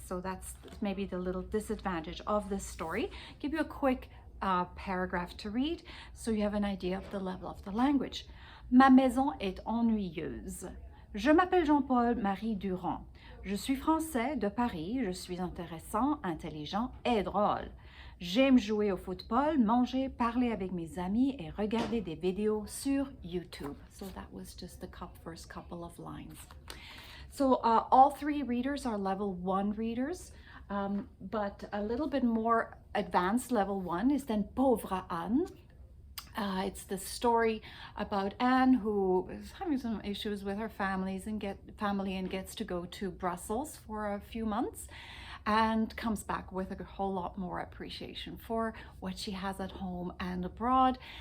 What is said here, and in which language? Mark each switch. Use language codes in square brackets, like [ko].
[en] So that's maybe the little disadvantage of this story. Give you a quick paragraph to read so you have an idea of the level of the language. [fr] Ma maison est ennuyeuse. Je m'appelle Jean-Paul Marie Durand. Je suis français de Paris, je suis intéressant, intelligent et drôle. J'aime jouer au football, manger, parler avec mes amis et regarder des vidéos sur YouTube. [en] So that was just the first couple of lines. So all 3 readers are level 1 readers, but a little bit more advanced level 1 is then Pauvre Anne. It's the story about Anne, who is having some issues with her family and gets to go to Brussels for a few months and comes back with a whole lot more appreciation for what she has at home and abroad.